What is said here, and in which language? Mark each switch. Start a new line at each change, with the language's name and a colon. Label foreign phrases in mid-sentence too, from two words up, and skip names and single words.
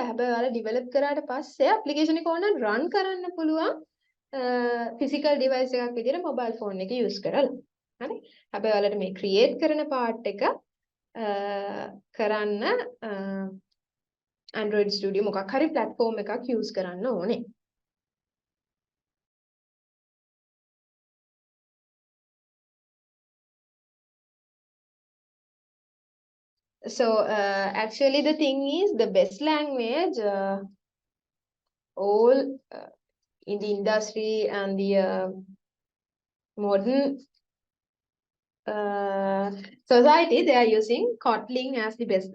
Sinhala: හැබැයි ඔයාලා develop කරාට පස්සේ application එක ඕන run කරන්න පුළුවන්
English: physical device
Sinhala: එකක් විදිහට
English: mobile phone
Sinhala: එක use කරලා. හරි? හැබැයි ඔයාලට මේ create කරන part එක කරන්න Android Studio මොකක් හරි platform එකක් use කරන්න ඕනේ.
English: So actually the thing is the best language all in the industry and the modern society, they are using Kotlin as the best.